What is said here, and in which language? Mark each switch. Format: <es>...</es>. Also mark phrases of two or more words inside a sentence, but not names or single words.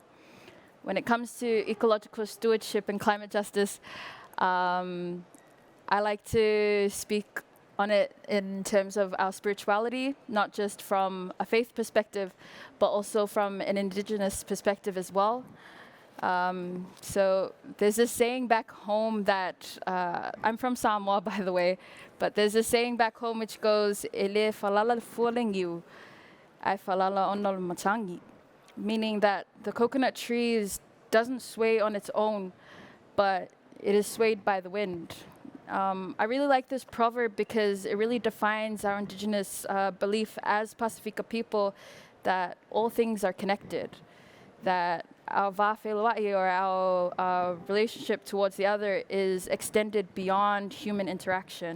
<en>When it comes to ecological stewardship and climate justice, I like to speak on it in terms of our spirituality, not just from a faith perspective, but also from an indigenous perspective as well. So there's this saying back home that, I'm from Samoa, by the way, but there's a saying back home which goes,</en> <sm>"Ele falala fualengiu, ai falala onol matangi,"</sm> <en>meaning that the coconut tree doesn't sway on its own, but it is swayed by the wind. I really like this proverb because it really defines our indigenous belief as Pasifika people that all things are connected, that our whawheloa'i, or our relationship towards the other, is extended beyond human interaction.</en>